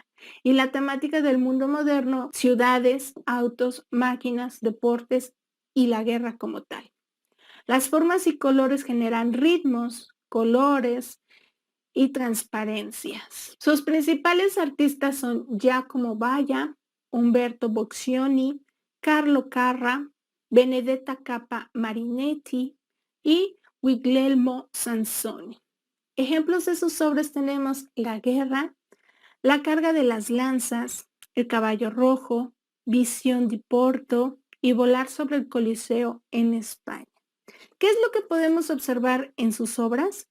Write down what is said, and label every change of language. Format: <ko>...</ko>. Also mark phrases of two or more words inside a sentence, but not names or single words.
<es>Y la temática del mundo moderno: ciudades, autos, máquinas, deportes y la guerra como tal. Las formas y colores generan ritmos, colores y transparencias. Sus principales artistas son Giacomo Balla, Umberto Boccioni, Carlo Carra, Benedetta Cappa Marinetti y Guglielmo Sansoni. Ejemplos de sus obras tenemos La guerra, La carga de las lanzas, El caballo rojo, Visión di Porto y Volar sobre el Coliseo en España. ¿Qué es lo que podemos observar en sus obras?</es>